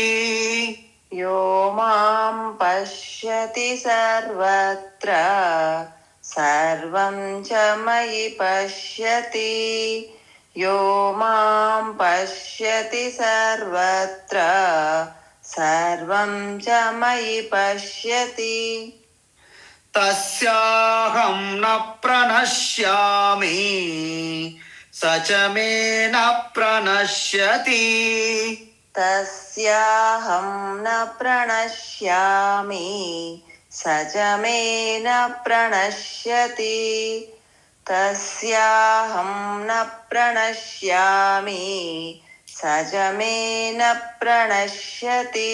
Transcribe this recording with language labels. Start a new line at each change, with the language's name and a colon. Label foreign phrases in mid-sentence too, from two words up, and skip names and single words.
Sanskrit: యో మాం పశ్యతి సర్వత్ర సర్వం చ మయి పశ్యతి యో మాం పశ్యతి సర్వత్ర సర్వం చ మయి పశ్యతి తస్యాహం న ప్రణశ్యామి స చ మే న ప్రణశ్యతి తస్యాహం న ప్రణశ్యామి స చ మే న ప్రణశ్యతి తస్యాహం న ప్రణశ్యామి స చ మే న ప్రణశ్యతి.